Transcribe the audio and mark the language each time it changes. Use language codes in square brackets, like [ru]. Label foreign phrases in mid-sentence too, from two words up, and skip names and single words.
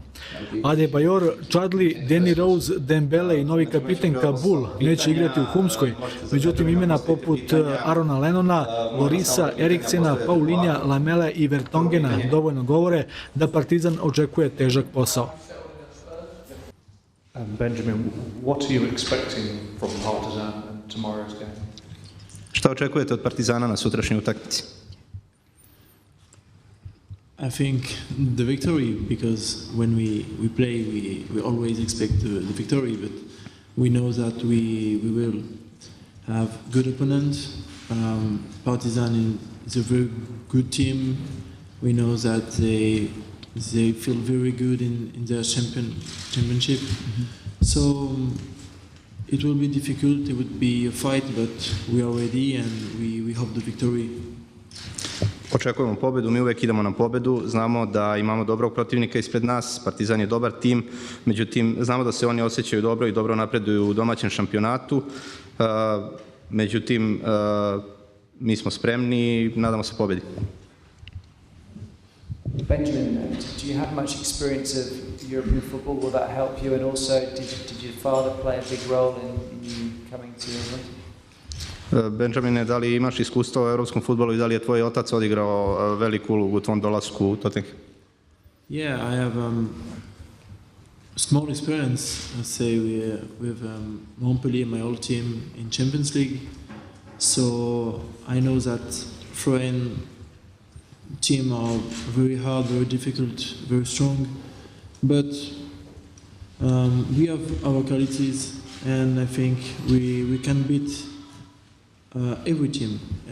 [sr] Adebayor, Chadli, Danny Rose, Dembele i novi kapiten Kabul neće igrati u Humskoj, međutim imena poput Arona Lennona, Lorisa, Eriksena, Paulinja, Lamele i Vertongena dovoljno govore da Partizan očekuje težak posao. [en] Benjamin, what are you expecting from Partizan in tomorrow's game? [sr] Šta očekujete od Partizana na sutrašnjoj utakmici? [en] I think the victory, because when we play, we always expect the victory, but we know that we will have good opponents. Partizan is a very good team. We know that they feel very good in their championship. So it will be difficult, it would be a fight, but we are ready and we hope the victory. [sr] Očekujemo pobedu, mi uvek idemo na pobedu, znamo da imamo dobrog protivnika ispred nas, Partizan je dobar tim, međutim znamo da se oni osjećaju dobro i dobro napreduju u domaćem šampionatu, međutim mi smo spremni i nadamo se pobedi. [en] Benjamin, do you have much experience of European football? Will that help you? And also, did your father play a big role in you coming to England? [sr] Benjamine, da li imaš iskustva u evropskom fudbalu i da li je tvoj otac odigrao veliku ulogu u tvom dolasku u Totenhem? [en] Yeah, I have small experience, I say, with Montpellier, my old team in Champions League. So I know that foreign team are very hard, very difficult, very strong, but we have our qualities, and I think we can beat every team.